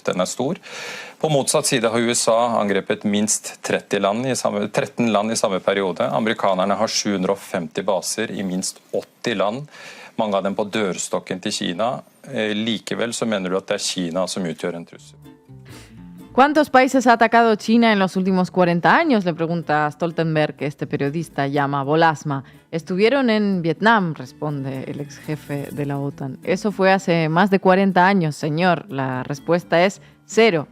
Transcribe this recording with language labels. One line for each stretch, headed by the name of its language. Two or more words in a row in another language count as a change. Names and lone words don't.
Norwegian: Den er stor. På motsatt side har USA angrepet minst 13 land i samme periode. Amerikanerne har 750 baser i minst 80 land. Mange av dem på dørstokken til Kina. Likevel så mener du at det er Kina som utgjør en trussel.
Spanish: ¿Cuántos países ha atacado China en los últimos 40 años? Le pregunta Stoltenberg, que este periodista llama Bolasma. Estuvieron en Vietnam, responde el ex jefe de la OTAN. Eso fue hace más de 40 años, señor. La respuesta es 0.